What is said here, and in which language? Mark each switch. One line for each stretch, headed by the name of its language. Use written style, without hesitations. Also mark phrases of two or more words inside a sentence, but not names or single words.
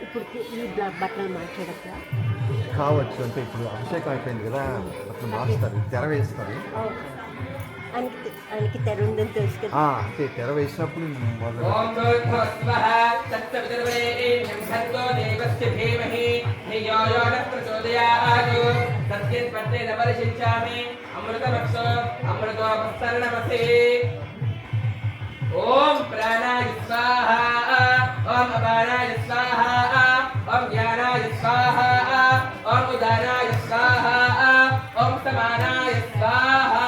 Telugu: కావచ్చు, అంటే ఇప్పుడు అభిషేకం అయిపోయింది కదా, అప్పుడు మారుస్తారు, తెర వేస్తారు. ఆయనకి తెర ఉందని తెలుసు కదా, అంటే తెర వేసినప్పుడు
Sanskrit: ओम प्राणाय स्वाहा ओम अपानाय स्वाहा ओम ज्ञानाय स्वाहा ओम उदानाय स्वाहा ओम समानाय स्वाहा।